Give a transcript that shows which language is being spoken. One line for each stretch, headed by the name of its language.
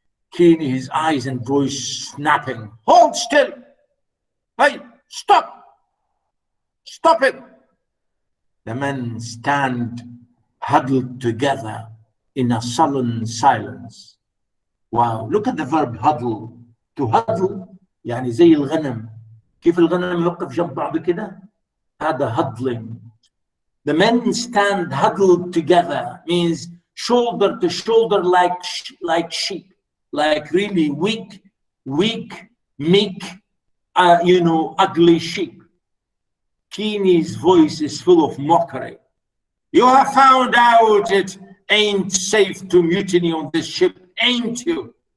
English: Keeney, his eyes and voice snapping. Hold still! Hey, stop it! The men stand huddled together in a sullen silence. Wow, look at the verb huddle.
Arabic: To huddle يعني زي الغنم. كيف الغنم يوقف جنب بعض كده؟ هذا huddling.
English: The men stand huddled together means shoulder to shoulder like sheep, like really weak, meek, ugly sheep. Keeney's voice is full of mockery. You have found out it ain't safe to mutiny on this ship, ain't you?